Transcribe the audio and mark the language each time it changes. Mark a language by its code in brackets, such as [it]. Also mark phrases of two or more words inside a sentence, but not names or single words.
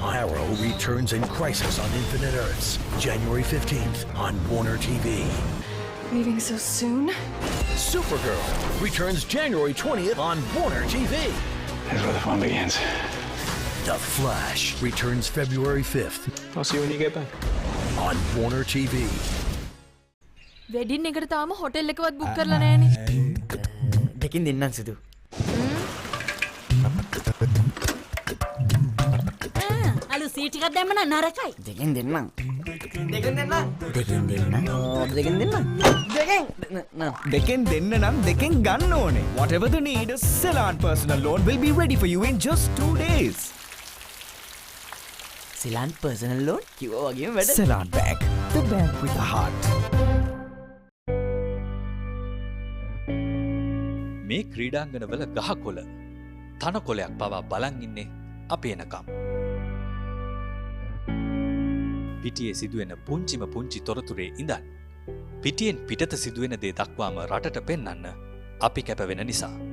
[en] Arrow returns in Crisis on Infinite Earths, January 15th on Warner TV. Leaving so soon? Supergirl returns January 20th on Warner TV. Here's where the fun begins. The Flash returns February 5th. I'll see you when you get back. On Warner TV. [si] වෙඩින් එකට තාම හොටෙල් එකවත් බුක් කරලා නැහැනේ. දෙකින් දෙන්නම් සුදු. අලු සීට් එකක් දැම්ම නම් නරකයි. දෙකින් දෙන්නම්. දෙකින් දෙන්නම්. දෙකින් දෙන්නම්. දෙකින් දෙන්නම්. දෙකෙන් දෙන්න නම් දෙකෙන් ගන්න ඕනේ. [en] Whatever the need, Ceylon personal loan will be ready for you in just 2 days. [si] Ceylon personal loan කිව්වා වගේම වැඩ. [en] Ceylon Bank, the bank with a heart. [si] මේ ක්‍රීඩාංගනවල ගහකොළ තනකොළයක් පවා බලන් ඉන්නේ අපි එනකම්. පිටියේ සිදුවෙන පුංචිම පුංචි තොරතුරේ ඉඳන් පිටියෙන් පිටත සිදුවෙන දේ දක්වාම රටට පෙන්වන්න අපි කැපවෙන නිසා.